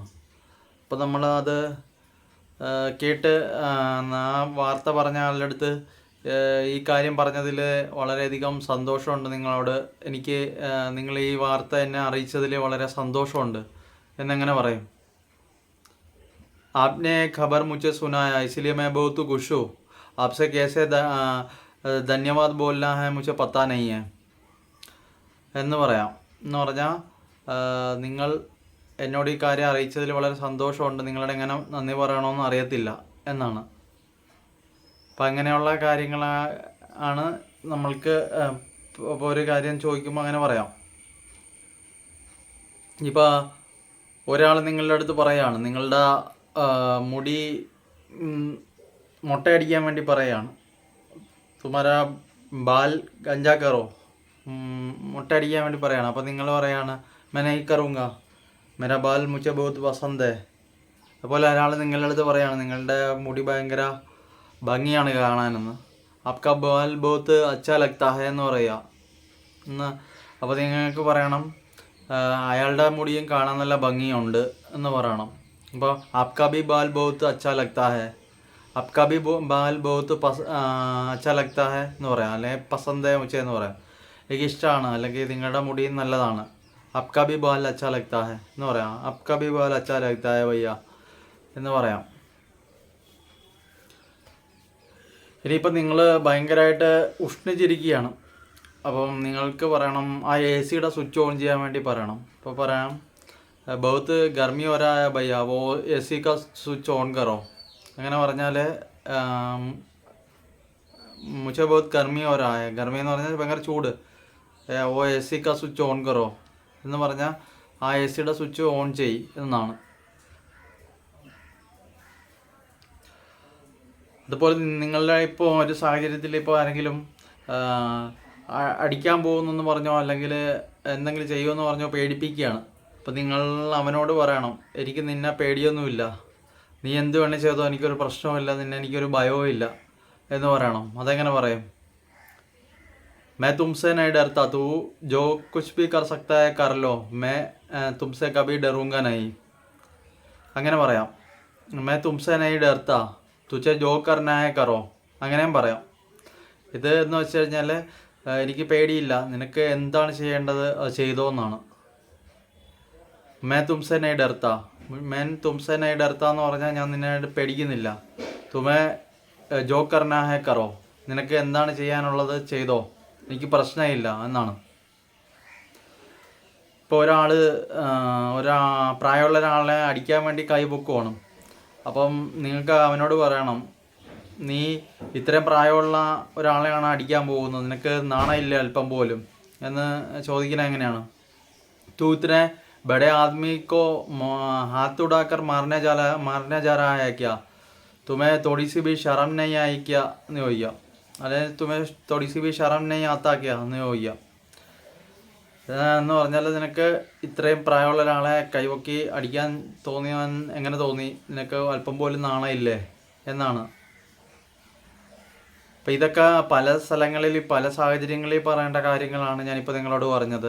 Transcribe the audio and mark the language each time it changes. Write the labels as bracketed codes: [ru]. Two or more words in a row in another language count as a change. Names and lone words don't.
[ml] അപ്പോൾ നമ്മളത് കേട്ട് ആ വാർത്ത പറഞ്ഞ ആളുടെ അടുത്ത് ഈ കാര്യം പറഞ്ഞതിൽ വളരെയധികം സന്തോഷമുണ്ട് നിങ്ങളോട്, എനിക്ക് നിങ്ങൾ ഈ വാർത്ത എന്നെ അറിയിച്ചതിൽ വളരെ സന്തോഷമുണ്ട് എന്നെങ്ങനെ പറയും. [hi] आपने खबर मुझे सुनाया इसलिए मैं बहुत खुश हूँ, आपसे कैसे धन्यवाद बोलना है मुझे पता नहीं है [ml] എന്ന് പറയാം. എന്ന് പറഞ്ഞാൽ നിങ്ങൾ എന്നോട് ഈ കാര്യം അറിയിച്ചതിൽ വളരെ സന്തോഷമുണ്ട്, നിങ്ങളുടെ എങ്ങനെ നന്ദി പറയണമെന്ന് അറിയത്തില്ല എന്നാണ്. അപ്പം അങ്ങനെയുള്ള കാര്യങ്ങളാണ് നമ്മൾക്ക് ഇപ്പോൾ ഒരു കാര്യം ചോദിക്കുമ്പോൾ അങ്ങനെ പറയാം. ഇപ്പോൾ ഒരാൾ നിങ്ങളുടെ അടുത്ത് പറയുകയാണ്, നിങ്ങളുടെ മുടി മുട്ടയടിക്കാൻ വേണ്ടി പറയുകയാണ്, [hi] तुम्हारा बाल गंजा करो [ml] മുട്ടയടിക്കാൻ വേണ്ടി പറയുകയാണ്. അപ്പോൾ നിങ്ങൾ പറയുകയാണ് [hi] मैंने करूँगा मेरा बाल मुझे बहुत पसंद है. [ml] അതുപോലെ ഒരാൾ നിങ്ങളുടെ അടുത്ത് പറയുകയാണ് നിങ്ങളുടെ മുടി ഭയങ്കര ഭംഗിയാണ് കാണാനെന്ന്, [hi] आपका बाल बहुत अच्छा लगता है [ml] എന്ന് പറയുക എന്ന്. അപ്പോൾ നിങ്ങൾക്ക് പറയണം അയാളുടെ മുടിയും കാണാൻ നല്ല ഭംഗിയുണ്ട് എന്ന് പറയണം. [hi] അപ്പോൾ आपका भी बाल बहुत अच्छा लगता है, आपका भी बाल बहुत अच्छा लगता है [ml] എന്ന് പറയാം, അല്ലെങ്കിൽ [hi] पसंद है मुझे [ml] എന്ന് പറയാം, എനിക്ക് ഇഷ്ടമാണ് അല്ലെങ്കിൽ നിങ്ങളുടെ മുടിയും നല്ലതാണ്. [hi] आपका भी बाल अच्छा लगता है [ml] എന്ന് പറയാം, [hi] आपका भी बाल अच्छा लगता है भैया [ml] എന്ന് പറയാം. ഇനിയിപ്പം നിങ്ങൾ ഭയങ്കരമായിട്ട് ഉഷ്ണിച്ചിരിക്കുകയാണ്, അപ്പം നിങ്ങൾക്ക് പറയണം ആ AC യുടെ സ്വിച്ച് ഓൺ ചെയ്യാൻ വേണ്ടി പറയണം. അപ്പോൾ പറയാം [hi] बहुत गर्मी हो रहा है भैया वो AC का स्विच ഓൺ करो. [ml] അങ്ങനെ പറഞ്ഞാൽ [hi] मुझे बहुत गर्मी हो रहा है, [ml] गर्मी എന്ന് പറഞ്ഞാൽ ഭയങ്കര ചൂട്, [hi] ओ ए सी का स्विच ऑन करो [ml] എന്ന് പറഞ്ഞാൽ ആ എ സിയുടെ സ്വിച്ച് ഓൺ ചെയ്യ് എന്നാണ്. അതുപോലെ നിങ്ങളുടെ ഇപ്പോൾ ഒരു സാഹചര്യത്തിൽ ഇപ്പോൾ ആരെങ്കിലും അടിക്കാൻ പോകുന്നെന്ന് പറഞ്ഞോ അല്ലെങ്കിൽ എന്തെങ്കിലും ചെയ്യുമെന്ന് പറഞ്ഞോ പേടിപ്പിക്കുകയാണ്. അപ്പോൾ നിങ്ങൾ അവനോട് പറയണം, എനിക്ക് നിന്നെ പേടിയൊന്നുമില്ല, നീ എന്ത് വേണേൽ ചെയ്തോ, എനിക്കൊരു പ്രശ്നവുമില്ല, എനിക്കൊരു ഭയവും ഇല്ല എന്ന് പറയണം. അതെങ്ങനെ പറയും? [hi] मैं तुमसे नहीं डरता, तू जो कुछ भी कर सकता है कर लो, मैं तुमसे कभी डरूंगा नहीं. [ml] അങ്ങനെ പറയാം. [hi] मैं तुमसे नहीं डरता, तुझे जो करना है करो, [ml] അങ്ങനെയും പറയാം. ഇത് എന്ന് വെച്ച് കഴിഞ്ഞാൽ എനിക്ക് പേടിയില്ല, നിനക്ക് എന്താണ് ചെയ്യേണ്ടത് അത് ചെയ്തോ എന്നാണ്. [hi] मैं तुमसे नहीं डरता, मैं तुमसे नहीं डरता [ml] എന്ന് പറഞ്ഞാൽ ഞാൻ നിന്നെ പേടിക്കുന്നില്ല. [hi] तुम्हें जो करना है करो, [ml] നിനക്ക് എന്താണ് ചെയ്യാനുള്ളത് ചെയ്തോ, എനിക്ക് പ്രശ്നമില്ല എന്നാണ്. ഇപ്പോൾ പ്രായമുള്ള ഒരാളെ അടിക്കാൻ വേണ്ടി കൈ പൊക്കുവാണ്. അപ്പം നിങ്ങൾക്ക് അവനോട് പറയണം, നീ ഇത്രയും പ്രായമുള്ള ഒരാളെയാണ് അടിക്കാൻ പോകുന്നത്, നിനക്ക് നാണമില്ല അല്പം പോലും എന്ന് ചോദിക്കുന്നത് എങ്ങനെയാണ്? [hi] तू इतने बड़े आदमी को हाथ उड़ाकर मारने जा रहा है क्या, तुम्हें थोड़ी सी भी शर्म नहीं आई क्या [ml] എന്ന് ചോദിക്കുക. [hi] അല്ലെങ്കിൽ तुम्हें थोड़ी सी भी शर्म नहीं आता क्या [ml] എന്ന് ചോദിക്കുക. എന്ന് പറഞ്ഞാൽ നിനക്ക് ഇത്രയും പ്രായമുള്ള ഒരാളെ കൈവക്കി അടിക്കാൻ തോന്നിയാൻ എങ്ങനെ തോന്നി, നിനക്ക് അല്പം പോലും നാണമില്ലേ എന്നാണ്. അപ്പം ഇതൊക്കെ പല സ്ഥലങ്ങളിൽ പല സാഹചര്യങ്ങളിൽ പറയേണ്ട കാര്യങ്ങളാണ് ഞാനിപ്പോൾ നിങ്ങളോട് പറഞ്ഞത്.